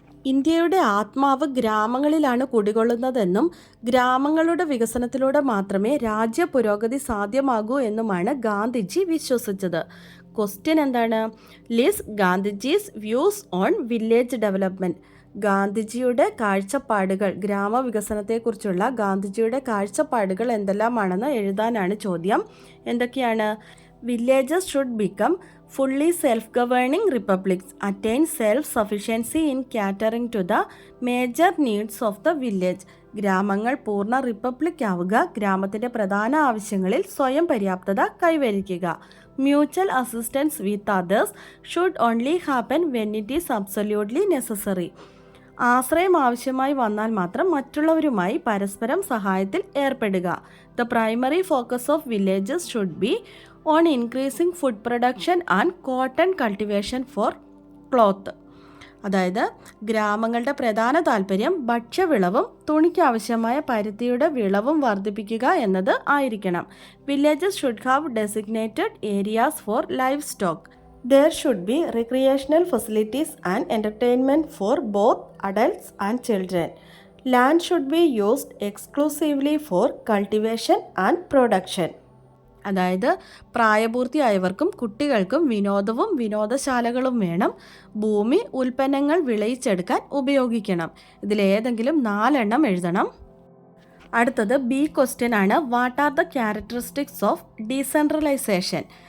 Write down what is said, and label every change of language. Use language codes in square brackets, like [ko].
[ml] ഇന്ത്യയുടെ ആത്മാവ് ഗ്രാമങ്ങളിലാണ് കുടികൊള്ളുന്നതെന്നും ഗ്രാമങ്ങളുടെ വികസനത്തിലൂടെ മാത്രമേ രാജ്യ പുരോഗതി സാധ്യമാകൂ എന്നുമാണ് ഗാന്ധിജി വിശ്വസിച്ചത്. ക്വസ്റ്റ്യൻ എന്താണ്? [en] List Gandhiji's views on village development. [ml] ഗാന്ധിജിയുടെ കാഴ്ചപ്പാടുകൾ, ഗ്രാമവികസനത്തെക്കുറിച്ചുള്ള ഗാന്ധിജിയുടെ കാഴ്ചപ്പാടുകൾ എന്തെല്ലാമാണെന്ന് എഴുതാനാണ് ചോദ്യം. എന്തൊക്കെയാണ്? [en] Villages should become fully self-governing republics, attain self-sufficiency in catering to the major needs of the village. [ml] ഗ്രാമങ്ങൾ പൂർണ്ണ റിപ്പബ്ലിക് ആവുക, ഗ്രാമത്തിൻ്റെ പ്രധാന ആവശ്യങ്ങളിൽ സ്വയം പര്യാപ്തത കൈവരിക്കുക. [en] Mutual assistance with others should only happen when it is absolutely necessary. [ml] ആശ്രയം ആവശ്യമായി വന്നാൽ മാത്രം മറ്റുള്ളവരുമായി പരസ്പരം സഹായത്തിൽ ഏർപ്പെടുക. [en] The primary focus of villages should be on increasing food production and cotton cultivation for cloth. [ml] അതായത് ഗ്രാമങ്ങളുടെ പ്രധാന താല്പര്യം ഭക്ഷ്യവിളവും തുണിക്കാവശ്യമായ പരുത്തിയുടെ വിളവും വർദ്ധിപ്പിക്കുക എന്നത് ആയിരിക്കണം. [en] Villages should have designated areas for livestock. There should be recreational facilities and entertainment for both adults and children. Land should be used exclusively for cultivation and production. [ml] അതായത് പ്രായപൂർത്തിയായവർക്കും കുട്ടികൾക്കും വിനോദവും വിനോദശാലകളും വേണം. ഭൂമി ഉൽപ്പന്നങ്ങൾ വിളയിച്ചെടുക്കാൻ ഉപയോഗിക്കണം. ഇതിലേതെങ്കിലും 4 എണ്ണം എഴുതണം. അടുത്തത് ബി ക്വസ്റ്റ്യൻ ആണ്. [en] What are the characteristics of decentralisation?